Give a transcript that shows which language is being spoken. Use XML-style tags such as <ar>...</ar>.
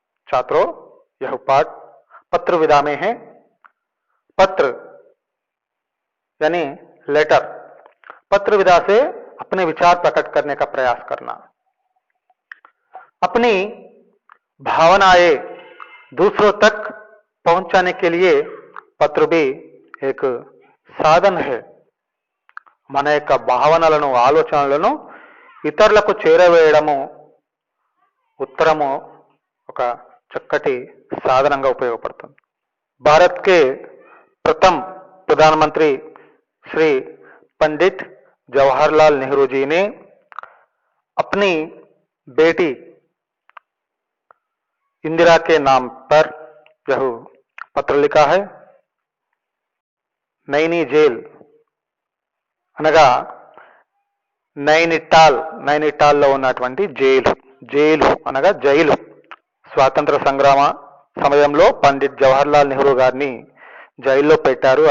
<hi>छात्रों, यह पाठ पत्र विधा में है। पत्र यानी लेटर, पत्र विधा से अपने विचार प्रकट करने का प्रयास करना, अपनी भावनाएं दूसरों तक पहुंचाने के लिए पत्र भी एक సాధన है।</hi> <te>మన యొక్క భావనలను ఆలోచనలను ఇతరులకు చేరవేయడము ఉత్తరము ఒక చక్కటి సాధనంగా ఉపయోగపడుతుంది।</te> <hi>भारत के प्रथम प्रधानमंत्री श्री पंडित जवाहरलाल नेहरू जी ने अपनी बेटी इंदिरा के नाम पर यह पत्र लिखा है।</hi> <te>नैनी जेल అనగా నైనిటాల్లో ఉన్నటువంటి జైలు అనగా జైలు, స్వాతంత్ర సంగ్రామ సమయంలో పండిట్ జవహర్లాల్ నెహ్రూ గారిని జైల్లో పెట్టారు।</te>